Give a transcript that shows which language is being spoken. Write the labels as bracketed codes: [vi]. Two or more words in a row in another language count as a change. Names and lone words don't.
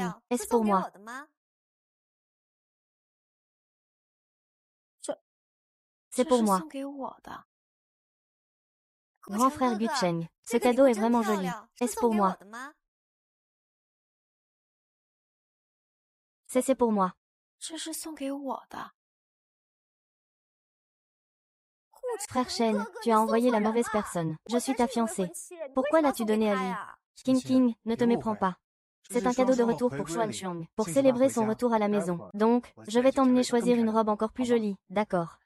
[fr] Est-ce pour moi? C'est pour moi. Grand frère Gucheng, ce cadeau est vraiment joli. Est-ce pour moi? C'est pour moi. [zh] 这是送给我的。 [fr] Frère Shen, tu as envoyé la mauvaise personne. Je suis ta fiancée. Pourquoi l'as-tu donné à lui? King King, ne te méprends pas. C'est un cadeau de retour pour Xuan Xiang, pour célébrer son retour à la maison. Donc, je vais t'emmener choisir une robe encore plus jolie, d'accord?